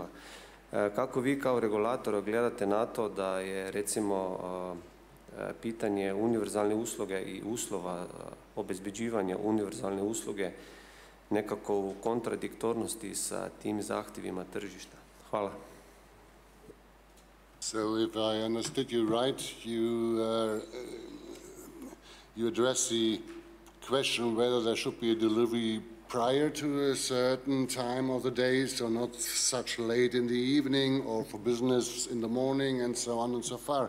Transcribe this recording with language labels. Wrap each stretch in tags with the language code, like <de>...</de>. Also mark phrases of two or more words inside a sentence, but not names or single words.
<sr>Kako vi kao regulator gledate na to da je recimo pitanje univerzalne usluge i uslova obezbeđivanja univerzalne usluge nekako u kontradiktornosti sa tim zahtjevima tržišta? Hvala.</sr> <en>So if I understood you right, you address the question whether there should be a delivery prior to a certain time of the day, so not such late in the evening or for business in the morning and so on and so far.</en>